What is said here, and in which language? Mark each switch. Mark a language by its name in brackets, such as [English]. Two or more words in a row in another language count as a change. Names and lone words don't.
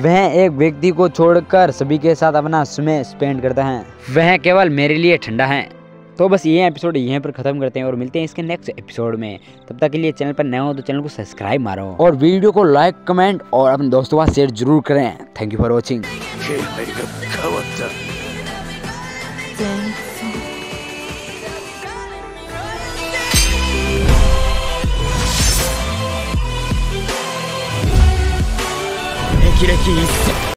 [Hindi] वह एक व्यक्ति को छोड़कर सभी के साथ अपना समय स्पेंड करता है। वह केवल मेरे लिए ठंडा है, तो बस ये एपिसोड यहीं पर ख़त्म करते हैं और मिलते हैं इसके [English] next episode [Hindi] में। तब तक के लिए चैनल पर नए हो तो चैनल को सब्सक्राइब मारो और वीडियो को [English] like comment [Hindi] और अपने दोस्तों के साथ शेयर जरूर करें। [English] thank you for watching. [Japanese] 気配が変わった。前奏霹靂一閃。